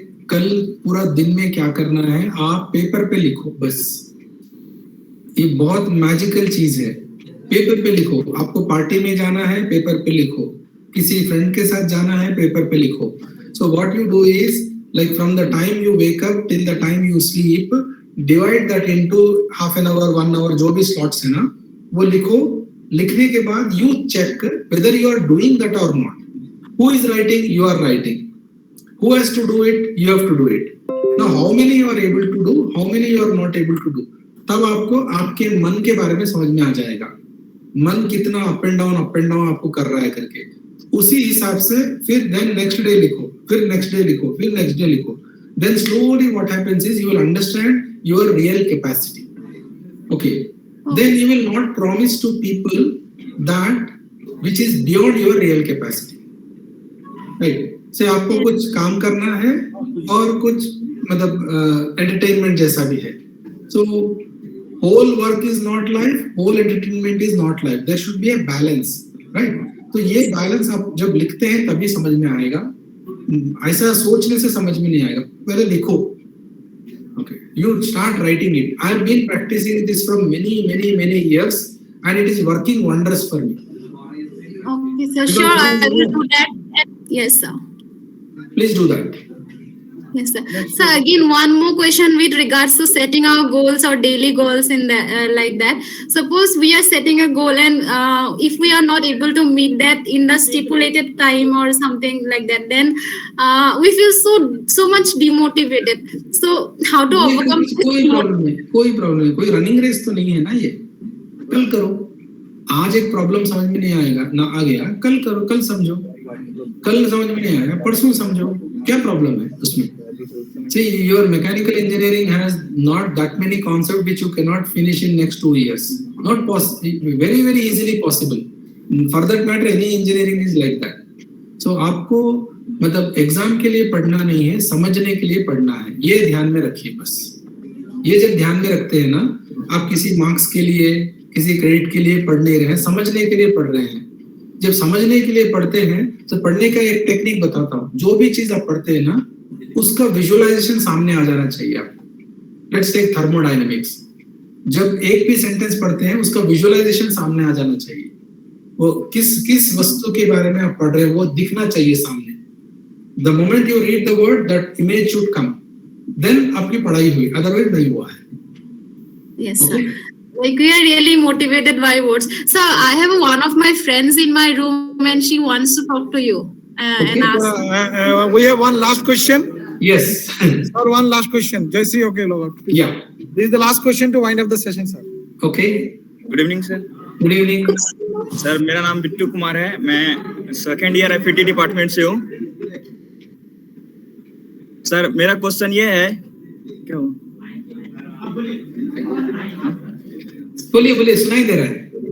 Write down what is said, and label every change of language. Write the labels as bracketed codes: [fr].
[hi] कल पूरा दिन में क्या करना है आप पेपर पे लिखो बस. ये बहुत मैजिकल चीज है. पेपर पे लिखो. आपको पार्टी में जाना है पेपर पे लिखो. किसी फ्रेंड के साथ जाना है पेपर पे लिखो. [en] So what you do is, like from the time you wake up till the time you sleep, divide that into half an hour, 1 hour, [hi] जो भी slots है ना, वो लिखो. लिखने के बाद [en] you check whether you are doing that or not. Who is writing? You are writing. Who has to do it? You have to do it. Now how many you are able to do? How many you are not able to do? [hi] तब आपको आपके मन के बारे में समझ में आ जाएगा. मन कितना [en] up and down [hi] आपको कर रहा है करके. उसी हिसाब से फिर [en] then next day [hi] लिखो, फिर next day लिखो, फिर next day लिखो. [en] Then slowly what happens is you will understand your real capacity. Okay. Then you will not promise to people that which is beyond your real capacity. Right. [hi] से आपको कुछ काम करना है और कुछ मतलब entertainment जैसा भी है. [en] So whole work is not life, whole entertainment is not life. There should be a balance, right? [hi] तो ये बैलेंस आप जब लिखते हैं तभी समझ में आएगा. ऐसा सोचने से समझ में नहीं आएगा. पहले लिखो. [en] Okay, you start writing it. I have been practicing this from many years, and it is working wonders for me. Okay, sir. Sure, I will do that. Yes, sir. Please do that. Yes, sir. So again, one more question with regards to setting our goals or daily goals in that, like that. Suppose we are setting a goal and if we are not able to meet that in the stipulated time or something like that, then we feel so much demotivated. So how to overcome? [hi] कोई problem नहीं. कोई running race तो नहीं है ना ये. कल करो. आज एक प्रॉब्लम समझ में नहीं आएगा ना आ गया. कल करो. कल समझो. कल समझ में नहीं आएगा परसों समझो. क्या प्रॉब्लम है उसमें? [en] See, your mechanical engineering has not that many concepts which you cannot finish in next 2 years. Not possible. Very easily possible. For that matter, any engineering is like that. [hi] So आपको मतलब exam के लिए पढ़ना नहीं है, समझने के लिए पढ़ना है. ये ध्यान में रखिए बस. ये जब ध्यान में रखते हैं ना, आप किसी मार्क्स के लिए, किसी क्रेडिट के लिए पढ़ नहीं रहे हैं, समझने के लिए पढ़ रहे हैं. जब समझने के लिए पढ़ते हैं तो पढ़ने का एक टेक्निक बताता हूँ. जो भी चीज आप पढ़ते हैं ना, उसका विजुअलाइजेशन सामने आ जाना चाहिए आपको. [en] Let's take thermodynamics. [hi] जब एक भी सेंटेंस पढ़ते हैं उसका विजुअलाइजेशन सामने आ जाना चाहिए. वो किस वस्तु के बारे में आप पढ़ रहे हैं वो दिखना चाहिए सामने. [en] the moment you read the word that image should come, then [hi] आपकी पढ़ाई हुई, [en] otherwise [hi] नहीं हुआ है. [en] Yes, sir. Like we are really motivated by words. So I have one of my friends in my room and she wants to talk to you and ask. We have one last question. Yes. Sir, one last question. Jaisi, okay, Logan. Yeah. This is the last question to wind up the session, sir. Okay. Good evening sir. Good evening sir. [hi] मेरा नाम बिट्टू कुमार है. मैं second year FET department से हूँ. Sir मेरा question ये है, क्या हो? बोलिए सुनाई दे रहा है.